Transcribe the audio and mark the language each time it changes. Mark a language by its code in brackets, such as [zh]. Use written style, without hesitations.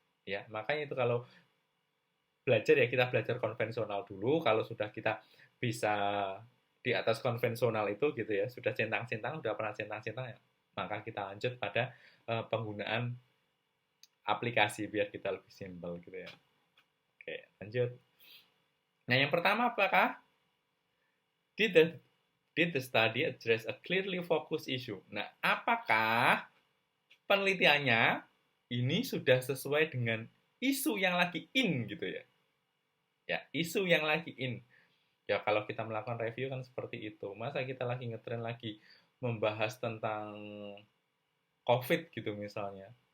[id] Ya, makanya itu kalau belajar ya kita belajar konvensional dulu, kalau sudah kita bisa di atas konvensional itu gitu ya, sudah centang-centang, sudah pernah centang-centang ya, maka kita lanjut pada penggunaan aplikasi biar kita lebih simpel gitu ya. Oke, lanjut. Nah, yang pertama apakah [en] did the did the study address a clearly focused issue? [id] Nah, apakah penelitiannya ini sudah sesuai dengan isu yang lagi in gitu ya? Ya, isu yang lagi in. Ya, kalau kita melakukan review kan seperti itu. Masa kita lagi ngetren lagi membahas tentang COVID gitu misalnya.